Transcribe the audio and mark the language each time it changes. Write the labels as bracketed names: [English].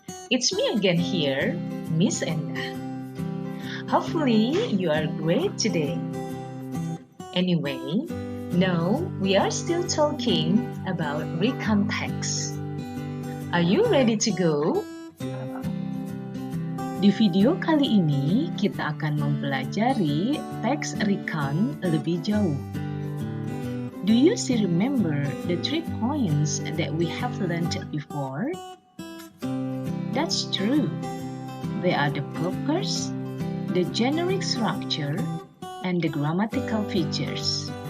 [English] It's me again here, Miss Enda. Hopefully you are great today. Anyway, now we are still talking about recount text. Are you ready to go? [Indonesian] Di video kali ini kita akan mempelajari teks recount lebih jauh. [English] Do you still remember the 3 points that we have learned before? That's true. They are the purpose, the generic structure, and the grammatical features.